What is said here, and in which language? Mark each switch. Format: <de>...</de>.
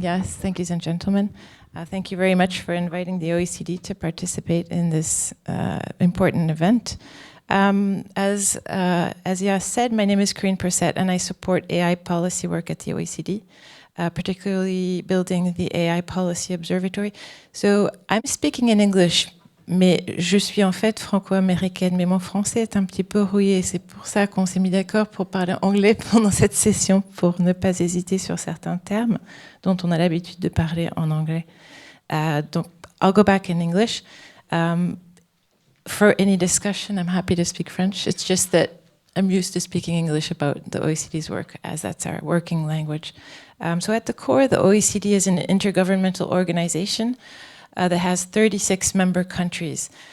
<en>Yes, thank you, and gentlemen. Thank you very much for inviting the OECD to participate in this important event. As Yas said, my name is Karine Perset, and I support AI policy work at the OECD. Particularly building the AI Policy Observatory. So I'm speaking in English,</en> <fr>mais je suis en fait franco-américaine, mais mon français est un petit peu rouillé. C'est pour ça qu'on s'est mis d'accord pour parler anglais pendant cette session, pour ne pas hésiter sur certains termes dont on a l'habitude de parler en anglais. Donc,</fr> <en>I'll go back in English. For any discussion, I'm happy to speak French. It's just that I'm used to speaking English about the OECD's work, as that's our working language. So at the core, the OECD is an intergovernmental organization that has 36 member countries.</en>